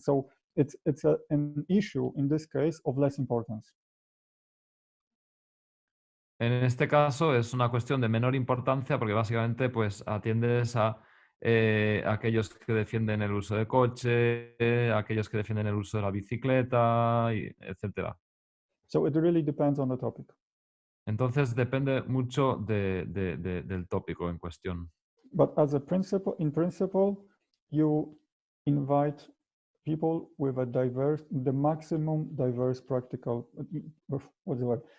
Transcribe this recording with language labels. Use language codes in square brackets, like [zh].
[en] So it's an issue in this case of less importance. [es] en este caso es una cuestión de menor importancia porque básicamente pues atiendes a aquellos que defienden el uso de coche, aquellos que defienden el uso de la bicicleta, etc. [en] So it really depends on the topic. [es] Entonces depende mucho del tópico en cuestión. [en] But as a principle, in principle, you invite people with a the maximum diverse practical, what's the word?